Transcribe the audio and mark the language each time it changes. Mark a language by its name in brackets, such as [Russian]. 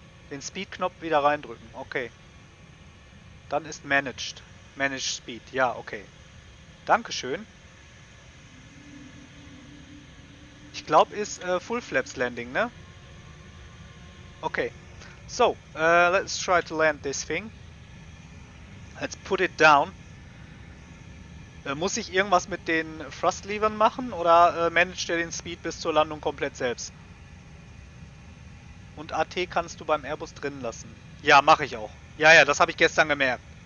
[German] Den Speed-Knopf wieder reindrücken. Okay. Dann ist Managed. Managed Speed. Ja, okay. Dankeschön. Ich glaube, ist Full Flaps Landing, ne? Okay. [English] So, let's try to land this thing. Let's put it down. [German] Muss ich irgendwas mit den Thrust-Levern machen oder managt er den Speed bis zur Landung komplett selbst? Und AT kannst du beim Airbus drin lassen. Ja, mache ich auch. Ja, ja, das habe ich gestern gemerkt.